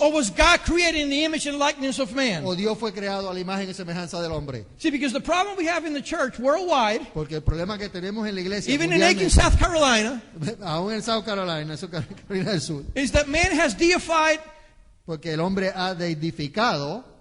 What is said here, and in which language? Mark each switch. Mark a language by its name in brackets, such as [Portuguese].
[English] Or was God created in the image and likeness of man? [Spanish] ¿O Dios fue creado a la imagen y semejanza del hombre? [English] See, because the problem we have in the church worldwide, [Spanish] Porque el problema que tenemos en la iglesia [English] even in Aiken, [Spanish] mundialmente, [English] South Carolina, [Spanish] aún en South Carolina, eso Carolina del Sur, [English] is that man has deified [Spanish] porque el hombre ha deidificado